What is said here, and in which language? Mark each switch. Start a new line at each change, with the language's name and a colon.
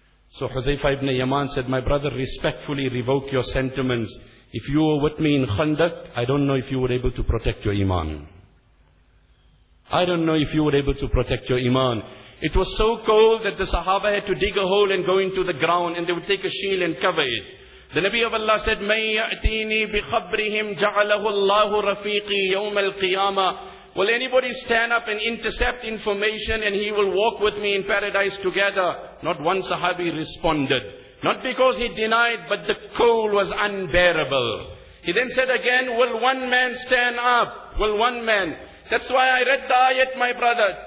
English: So Hudhaifa ibn Yaman said, my brother, respectfully revoke your sentiments. If you were with me in Khandaq, I don't know if you were able to protect your iman. I don't know if you were able to protect your iman. It was so cold that the Sahaba had to dig a hole and go into the ground and they would take a shield and cover it. The Nabi of Allah said,
Arabic: مَنْ يَأْتِينِي بِخَبْرِهِمْ جَعَلَهُ اللَّهُ رَفِيقِي يَوْمَ الْقِيَامَةِ.
English: Will anybody stand up and intercept information and he will walk with me in paradise together? Not one Sahabi responded. Not because he denied, but the cold was unbearable. He then said again, will one man stand up? Will one man? That's why I read the ayat, my brother.